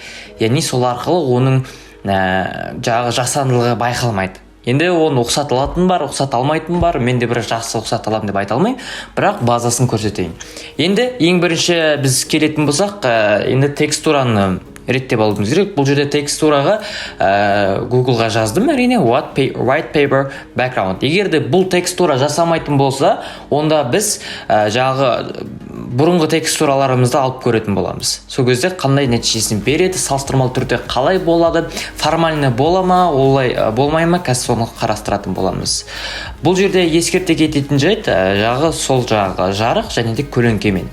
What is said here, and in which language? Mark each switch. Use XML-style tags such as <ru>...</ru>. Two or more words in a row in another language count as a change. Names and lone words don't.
<kk>Яғни сол арқылы оның жасандылығы байқалмайды. Енді оны ұқсат алатын бар, ұқсат алмайтын бар. Мен де бір жақсы ұқсат аламын деп айта алмаймын, бірақ базасын көрсетейін. Енді ең бірінші біз келетін болсақ, енді текстураны реттеп алуымыз керек. Бұл жерде текстураға Google-ға жаздым, әрине,</kk> <en>white paper background.</en> <kk>Егер де бұл текстура жасамайтын болса, онда біз бұрынғы текстураларымызды алып көретін боламыз. Сол кезде қандай нәтижесін береді, салыстырмалы түрде қалай болады, формальны бола ма, олай болмай ма, қазір соны қарастыратын боламыз. Бұл жерде ескерте кететін жайт, сол жарық және де көлеңкемен.</kk>